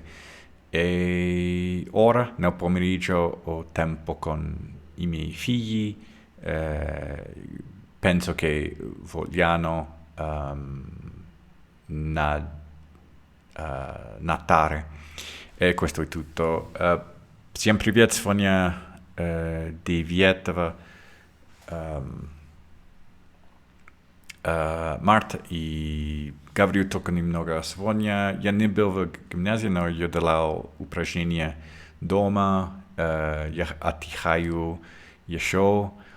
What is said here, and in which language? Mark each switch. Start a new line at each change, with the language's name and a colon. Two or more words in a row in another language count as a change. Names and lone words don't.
Italian: E ora nel pomeriggio ho tempo con i miei figli. Penso che vogliano natare. E questo è tutto.
Russian: Всем привет, сегодня 9 марта, и говорю только немного. Сегодня я не был в гимназии, но я делал упражнения дома, я отдыхаю еще.